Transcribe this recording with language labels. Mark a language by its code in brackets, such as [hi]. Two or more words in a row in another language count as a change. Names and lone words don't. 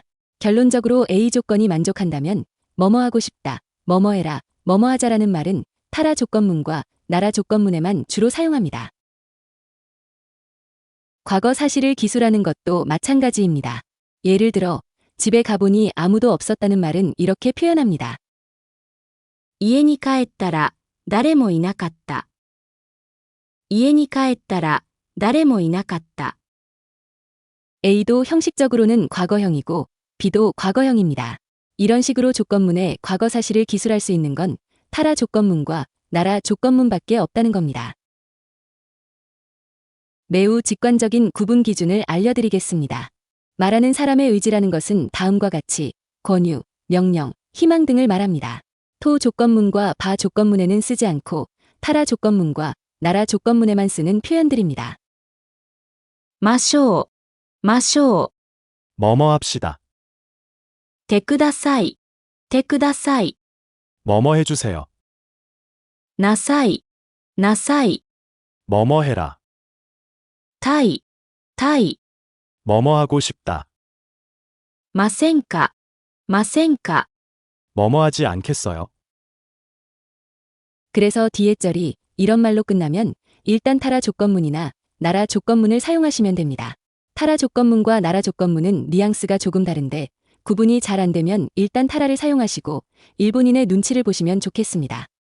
[ko] 결론적으로 A 조건이 만족한다면 뭐뭐하고 싶다, 뭐뭐해라, 뭐뭐하자라는 말은 타라 조건문과 나라 조건문에만 주로 사용합니다. 과거 사실을 기술하는 것도 마찬가지입니다. 예를 들어 집에 가보니 아무도 없었다는 말은 이렇게 표현합니다. [ja] 家に帰ったら誰もいなかった。家に帰ったら誰もいなかった。 [ko] A도 형식적으로는 과거형이고 B도 과거형입니다. 이런 식으로 조건문에 과거 사실을 기술할 수 있는 건 타라 조건문과 나라 조건문밖에 없다는 겁니다. 매우 직관적인 구분 기준을 알려드리겠습니다. 말하는 사람의 의지라는 것은 다음과 같이 권유, 명령, 희망 등을 말합니다. 토 조건문과 바 조건문에는 쓰지 않고 타라 조건문과 나라 조건문에만 쓰는 표현들입니다. [ja] ましょう、ましょう。 [ko] 뭐뭐 합시다. [ja] てください、てください。 [ko] 뭐뭐 해주세요. [ja] なさい、なさい。 [ko] 뭐뭐 해라. [ja] たい、たい。 [ko] 뭐뭐 하고 싶다. [ja] ませんか、ませんか。 [ko] 뭐뭐 하지 않겠어요. 그래서 뒤에 절이 이런 말로 끝나면 일단 타라 조건문이나 나라 조건문을 사용하시면 됩니다. 타라 조건문과 나라 조건문은 뉘앙스가 조금 다른데 구분이 잘 안 되면 일단 타라를 사용하시고 일본인의 눈치를 보시면 좋겠습니다.